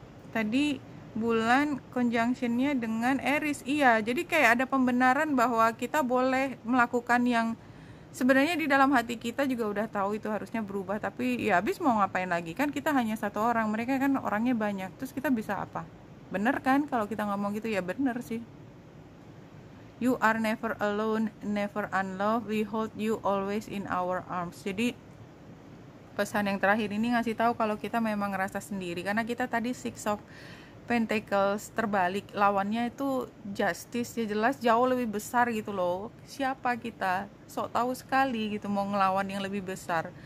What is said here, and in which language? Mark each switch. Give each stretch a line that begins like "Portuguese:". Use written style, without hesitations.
Indonesian: Tadi bulan conjunctionnya dengan Aries, iya, jadi kayak ada pembenaran bahwa kita boleh melakukan yang sebenarnya di dalam hati kita juga udah tahu itu harusnya berubah, tapi ya habis mau ngapain lagi, kan kita hanya satu orang, mereka kan orangnya banyak, terus kita bisa apa? Bener kan kalau kita ngomong gitu? Ya bener sih.
English: You are never alone, never unloved, we hold you always in our arms.
Indonesian: Jadi pesan yang terakhir ini ngasih tahu kalau kita memang ngerasa sendiri, karena kita tadi Six of Pentacles terbalik, lawannya itu justice, ya jelas jauh lebih besar gitu loh. Siapa kita? Sok tahu sekali gitu mau ngelawan yang lebih besar.